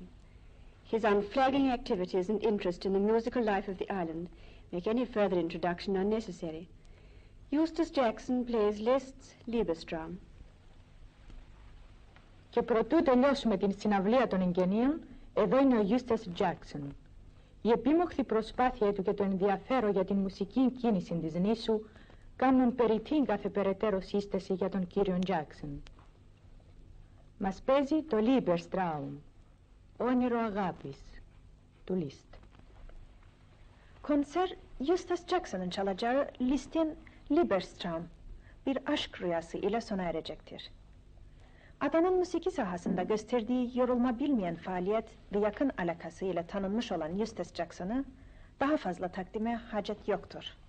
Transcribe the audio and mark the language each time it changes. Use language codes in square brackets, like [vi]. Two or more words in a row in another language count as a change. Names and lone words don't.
[en] His unflagging activities and interest in the musical life of the island make any further introduction unnecessary. Eustace Jackson plays Liszt's Liebestraum. [el] Και προτού τελειώσουμε την συναυλία των Εγκαινίων, εδώ είναι ο Eustace Jackson. Η επίμοχθη προσπάθεια του και το ενδιαφέρον για την μουσική κίνηση της νήσου κάνουν περιττή κάθε περαιτέρω σύσταση για τον κύριο Jackson. Μας παίζει το Liebestraum, όνειρο αγάπης, του Liszt. [tr] Konser Eustace Jackson'ın çalacağı Liszt'in Liebestraum, bir aşk rüyası ile sona erecektir. Adanın musiki sahasında gösterdiği yorulma bilmeyen faaliyet ve yakın alakası ile tanınmış olan Giusten Jackson'ı daha fazla takdime hacet yoktur.